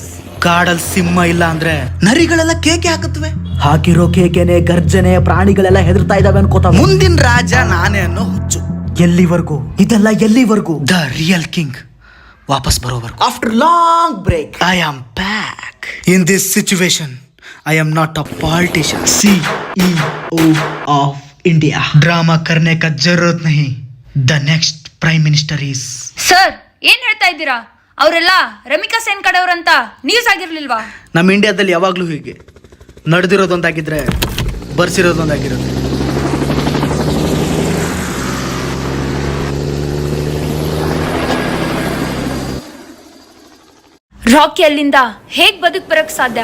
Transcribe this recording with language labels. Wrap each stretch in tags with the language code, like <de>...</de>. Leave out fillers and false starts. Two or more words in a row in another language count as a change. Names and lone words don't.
<kn>ಕಾಡಲ್ ಸಿಂಹ ಇಲ್ಲ ಅಂದ್ರೆ ನರಿಗಳೆಲ್ಲ ಕೇಕೆ ಹಾಕುತ್ತವೆ. ಹಾಕಿರೋ ಕೇಕೆನೆ ಗರ್ಜನೆ, ಪ್ರಾಣಿಗಳೆಲ್ಲ ಹೆದರ್ತಾ ಇದಾವೆ ಅನ್ಕೋತ ಮುಂದಿನ ರಾಜ ನಾನೇ ಅನ್ನೋ ಹುಚ್ಚು. ಎಲ್ಲಿವರೆಗೂ ಇದೆಲ್ಲ ಎಲ್ಲಿವರೆಗೂ?</kn> <en>the real king</en> <kn>ವಾಪಸ್ ಬರೋವರೆಗೂ.</kn> <en>After long break I am back. In this situation I am not a पॉलिटिशियन. CEO of India.</en> <hi>ड्रामा करने का जरूरत नहीं.</hi> <en>the next prime minister is.</en> <kn>ಸರ್ ಏನ್ ಹೇಳ್ತಾ ಇದ್ದೀರಾ? ಅವರೆಲ್ಲ ರಮಿಕಾ ಸೇನ್ ಕಡೆಯವ್ರಂತ ನ್ಯೂಸ್ ಆಗಿರ್ಲಿಲ್ವಾ? ನಮ್ಮ ಇಂಡಿಯಾದಲ್ಲಿ ಯಾವಾಗ್ಲೂ ಹೀಗೆ ನಡೆದಿರೋದೊಂದಾಗಿದ್ರೆ ಬರ್ಸಿರೋದೊಂದಾಗಿರುತ್ತೆ. ರಾಕಿ ಅಲ್ಲಿಂದ ಹೇಗ್ ಬದುಕ್ ಬರಕ್ ಸಾಧ್ಯ?</kn>